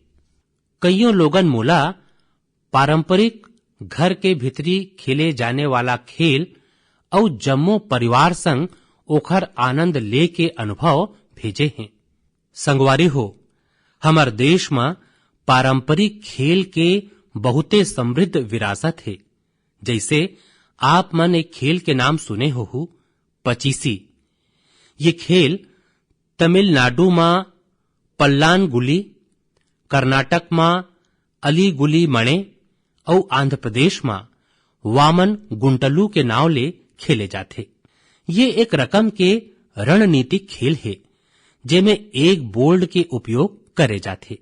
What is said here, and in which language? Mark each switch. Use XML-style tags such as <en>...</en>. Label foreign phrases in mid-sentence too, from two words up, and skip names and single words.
<hne>कईयों लोगन मोला पारंपरिक घर के भीतरी खेले जाने वाला खेल और जम्मो परिवार संग ओखर आनंद ले के अनुभव भेजे हैं। संगवारी हो, हमार देश में पारंपरिक खेल के बहुते समृद्ध विरासत है। जैसे आप मन एक खेल के नाम सुने हो, पचीसी। ये खेल तमिलनाडु में पल्लान गुली, कर्नाटक में अली गुली मणे और आंध्र प्रदेश में वामन गुंटलू के नाव ले खेले जाते। ये एक रकम के रणनीतिक खेल है जेमे एक बोर्ड के उपयोग करे जाते।</hne>